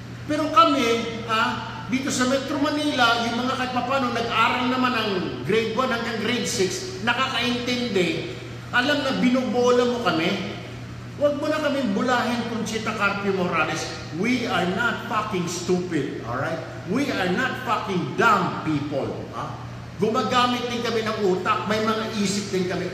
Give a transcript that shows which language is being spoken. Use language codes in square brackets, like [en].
[tl] Pero kami, dito sa Metro Manila, yung mga kahit papano nag-aral naman ng grade 1 hanggang grade 6, nakakaintindi, alam na binubola mo kami. Huwag mo na kami bulahin, Conchita Carpio Morales. [en] We are not fucking stupid, alright? We are not fucking dumb people. [tl] Gumagamit din kami ng utak, may mga isip din kami.